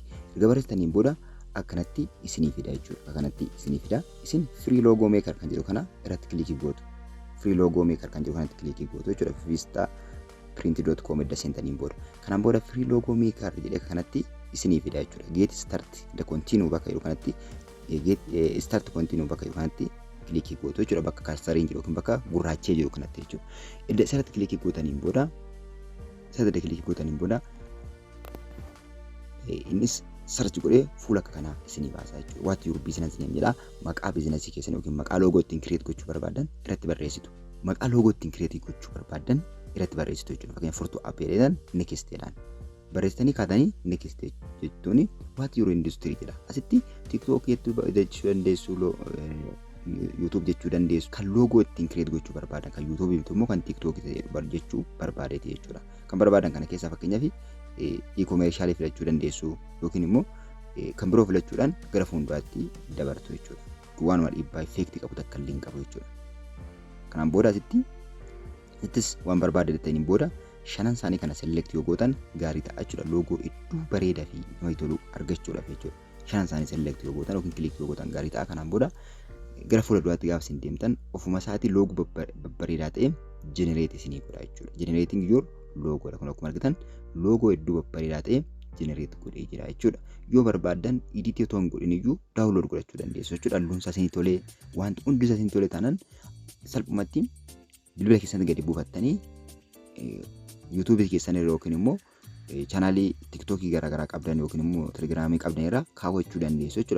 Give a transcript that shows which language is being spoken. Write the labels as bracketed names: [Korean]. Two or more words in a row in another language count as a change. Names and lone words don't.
[Oromo] Erga barreessitaniin booda akkanatti isinii fida jechuudha. Akkanatti isinii fida. Isin [English] free logo maker [Oromo] kan jedhu kana irratti kilikii gootu. [English] Free logo maker [Oromo] kan jedhu kanatti kilikii gootu jechuudha. Visitaprint.com edda seentaniin booda. Kanaan booda [English] free logo maker [Oromo] jedhee kanatti isinii fida jechuudha. [English] Get start the continue [Oromo] bakka jedhu kanatti [English] start continue [Oromo] bakka jedhu kanatti kilikii gootu jechuudha. Bakka karsariin jiru yookiin bakka gurraachee jiru kanatti jechuudha. Edda isarratti kilikii gootaniin booda innis sarchi godhee fuula akka kanaa isinii baasa jechuudha. [English] What your business name jedha. [Oromo] Maqaa biizinasii keessan yookiin maqaa loogoo ittiin kireet gochuu barbaadan irratti barreessitu. Maqaa loogoo ittiin kireetii gochuu barbaadan irratti barreessitu jechuudha. Fakkeenyaaf furtuu appeereedhaan next jedhaan barreessitanii kaatanii next jechuun [English] what your industry [Oromo] jedha. Asitti TikTok jechuu dandeessu, YouTube jechuu dandeessu. Kan loogoo ittiin kireet gochuu barbaadan kan YouTube immoo kan TikTok jechuu barbaadeeti jechuudha. Kan barbaadan kana keessaa fakkeenyaaf e-commercial filachuu dandeessu yookiin immoo kan biroo filachuudhaan gara fuulduraatti dabartu jechuudha. Waanuma dhiibbaa effektii qabu takka illee hin qabu jechuudha. Kanaan booda asittis waan barbaadettaniin booda shanan isaanii kana select yoo gootan gaarii ta'a jechuudha. Loogoo iddoo bareedaa fi namatti tolu argachuudhaaf jechuudha. Shanan isaanii select yoo gootan yookiin click yoo gootan gaarii ta'a. Kanaan booda gara fuulduraatti gaafa isin deemtan ofuma isaatii loogoo babbareedaa ta'e generate isinii godha jechuudha. [English] Generating your [Oromo] loogoo kun akkuma argitan loogoo iddoo babbareedaa ta'e generate godhee jira jechuudha. Yoo barbaadan edit yoo hin godhin iyyuu download godhachuu dandeessu jechuudha. Halluun isaa isinii tolee wanti hundi isaa isinii tolee taanaan salphumatti bilbila keessatti gadi buufattanii YouTube keessan irra yookiin immoo chaanaalii TikTok garaagaraa qabdan yookiin immoo Telegiraamii qabdan irra kaawwachuu dandeessu jechuudha.